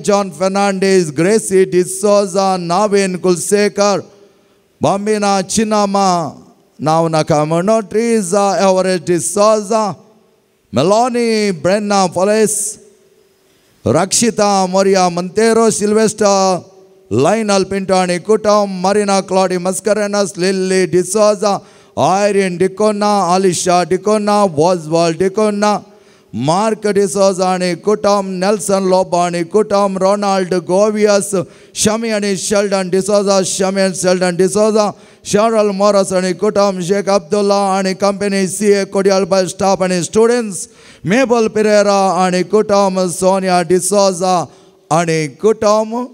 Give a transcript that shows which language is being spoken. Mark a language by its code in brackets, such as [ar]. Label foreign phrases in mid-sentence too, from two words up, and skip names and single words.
[en] John Fernandez, Gracie D'Souza, Navin Kulsekar, Bambina Chinama, Nauna Kamano, Teresa Everett D'Souza, Melanie Brenna Foles, Rakshita Maria Montero, Sylvester Lionel Pinto and कुटुंब, Marina Claudia Mascarenas, Lily D'Souza, Irene Dicona, Alicia Dicona, Oswald Dicona, [mr] मार्क डिसोजा आणि कुटुंब, नेल्सन लोबो आणि कुटुंब, रोनाल्ड गोवियस, शमी आणि शेल्डन डिसोजा, शमी आणि शेल्डन डिसोजा, शारल मॉरस आणि कुटुंब, शेख अब्दुल्ला आणि कंपनी, CA कोडियल बाय स्टाफ आणि स्टुडंट्स, मेबल पेरेरा आणि कुटुंब, सोनिया डिसोजा आणि कुटुंब,